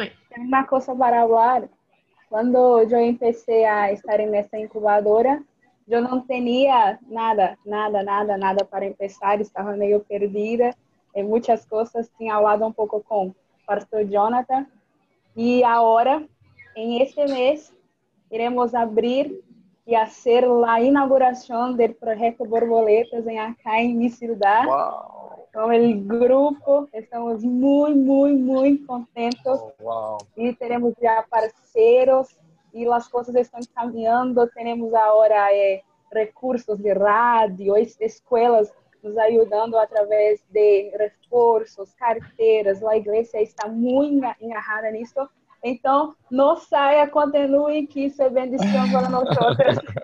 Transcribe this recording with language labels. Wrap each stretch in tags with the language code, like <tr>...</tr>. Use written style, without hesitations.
<pt>Tem uma coisa para falar. Quando eu empecé a estar nessa incubadora, eu não tinha nada para empezar, estava meio perdida em muitas coisas, tinha falado um pouco com o pastor Jonathan. E agora</pt> <es>en este mes iremos abrir y hacer la inauguración del proyecto Borboletas acá en mi ciudad.</es> <en>Wow.</en> <es>Con el grupo estamos muy contentos.</es> <en>Oh, wow.</en> <es>Y tenemos ya parceros y las cosas están cambiando. Tenemos ahora recursos de radio, escuelas nos ayudando a través de</es> <pt>reforços, carteiras.</pt> <es>La iglesia está muy engarrada nisso.</es> <pt>Então, não saia, continue, que isso é bendição para nós outros.</pt>